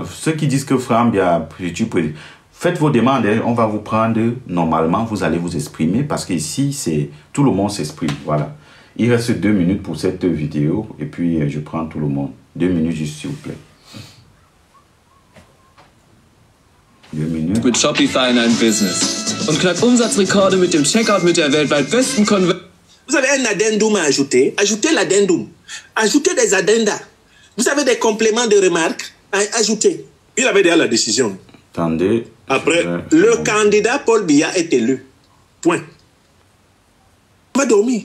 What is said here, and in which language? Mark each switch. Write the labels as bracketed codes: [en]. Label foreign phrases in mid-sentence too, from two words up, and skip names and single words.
[fr] Ceux qui disent que Fambia, faites vos demandes. Hein. On va vous prendre normalement. Vous allez vous exprimer parce qu'ici, c'est tout le monde s'exprime. Voilà. Il reste 2 minutes pour cette vidéo. Et puis, je prends tout le monde. 2 minutes juste, s'il vous plaît. 2 minutes. [de] Mit Shopify in ein Business. Und knackt Umsatzrekorde mit dem Checkout mit der weltweit besten Conversion. [fr] Vous avez un addendum à ajouter. Ajoutez l'addendum. Ajoutez des addendas. Vous avez des compléments de remarques à ajouter. Il avait déjà la décision. Attendez. Après, le candidat Paul Biya est élu. Point. On va dormir.